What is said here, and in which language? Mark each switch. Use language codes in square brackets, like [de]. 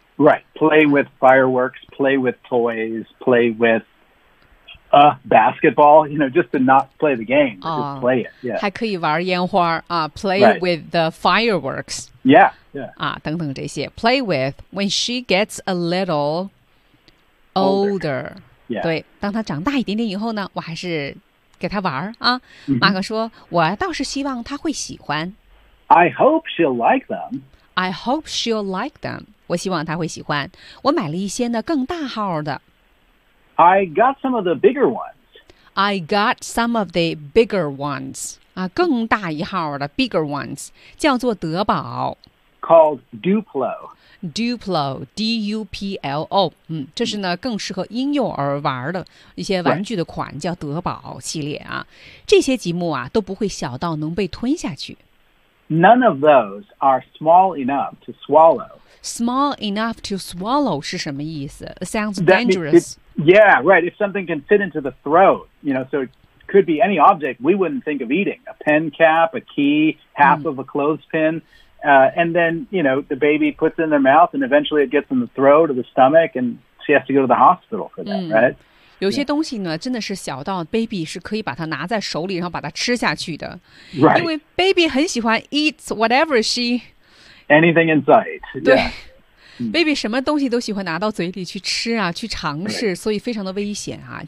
[en] Right. Play with fireworks. Play with toys. Play with basketball. You know, just to not play the game, just play it. Yeah. [zh] 还可以玩烟花啊 ， [en] play with the fireworks. Yeah. Yeah. [zh] 等等这些 [en] play with when she gets a little older. Yeah. [zh] 对，当她长大一点点以后呢，我还是给她玩啊。 Mm-hmm. 马克说，我倒是希望她会喜欢。 [en] I hope she'll like them. I hope she'll like them. [zh] 我希望她会喜欢。我买了一些呢更大号的。 [en] I got some of the bigger ones. I got some of the bigger ones. 啊， [zh] 更大一号的 [en] bigger ones 叫做德宝。 Called Duplo. Duplo, D-U-P-L-O. [zh] 这是呢更适合婴幼儿玩的一些玩具的款，叫德宝系列啊。这些积木啊都不会小到能被吞下去。 [en] None of those are small enough to swallow. Small enough to swallow 是什么意思？ It sounds dangerous. Yeah, right. If something can fit into the throat, you know, so it could be any object we wouldn't think of eating. A pen cap, a key, half of a clothespin. And then, you know, the baby puts it in their mouth and eventually it gets in the throat or the stomach and she has to go to the hospital for that, right? [zh] 有些东西呢真的是小到 baby 是可以把它拿在手里然后把它吃下去的。 [en] Right. [zh] 因为 baby 很喜欢 [en] eat whatever she... Anything in sight. [zh] 对。 [en] Yeah. [zh] Baby 什么东西都喜欢拿到嘴里去吃啊去尝试、 [en] right. [zh] 所以非常的危险啊。